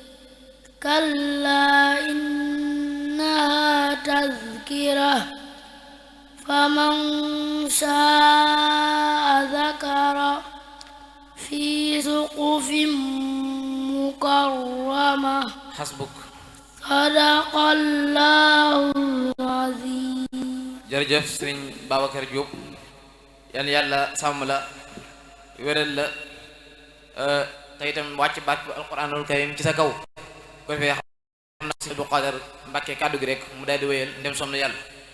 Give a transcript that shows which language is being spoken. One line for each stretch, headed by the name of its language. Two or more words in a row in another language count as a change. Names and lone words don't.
Arabic: كلا إنها تذكرة فمن شاء ذكره في سقف مكرمة حسبك صدق الله العظيم.
Wolof: jërëjëf sëriñ Babacar Diop yal na yàlla sàmm la wéral la te itam wàcc barke
Arabic: القرآن الكريم
Wolof: ci sa kaw ko defee xam na si Abdou Khadre Mbàkke kàddu gi rek mu daal di wéyal ndem som na yàlla